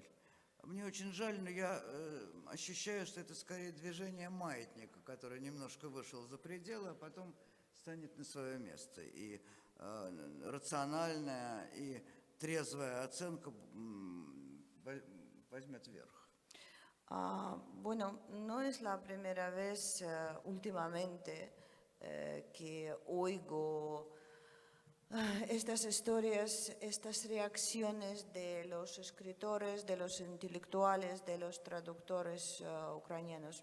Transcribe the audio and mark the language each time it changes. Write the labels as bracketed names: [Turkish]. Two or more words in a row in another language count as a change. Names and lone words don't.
[Russian] Мне очень жаль, но я ощущаю, что это скорее движение маятника, который немножко вышел за пределы, а потом станет на свое место. И рациональная и трезвая ocenka возьмет верх. [Spanish] Bueno, no es la primera vez últimamente que oigo estas historias, estas reacciones de los escritores, de los intelectuales, de los traductores ucranianos.